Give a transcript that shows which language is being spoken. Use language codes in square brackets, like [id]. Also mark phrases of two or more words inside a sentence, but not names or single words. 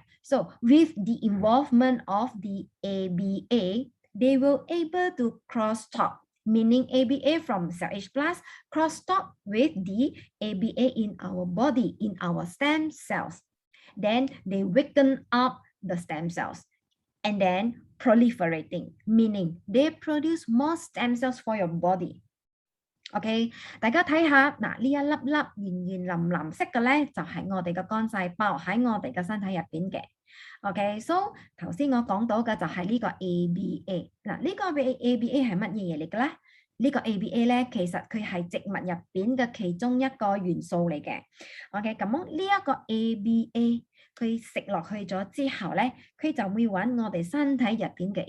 [en] So, with the involvement of the ABA, they will able to crosstalk, meaning ABA from CellAge plus crosstalk with the ABA in our body, in our stem cells. Then they waken up the stem cells and then proliferating, meaning they produce more stem cells for your body. [yue] OK， 大家睇下嗱，呢一粒粒圓圓淋淋色嘅咧，就係我哋嘅肝細胞喺我哋嘅身體入邊嘅。 [en] OK，so [yue] 頭先我講到嘅就係呢個 ABA。嗱，呢個 ABA 係乜嘢嘢嚟嘅咧？呢個 ABA 咧，其實佢係植物入邊嘅其中一個元素嚟嘅。OK，咁呢一個 ABA 佢食落去咗之後咧，佢就會揾我哋身體入邊嘅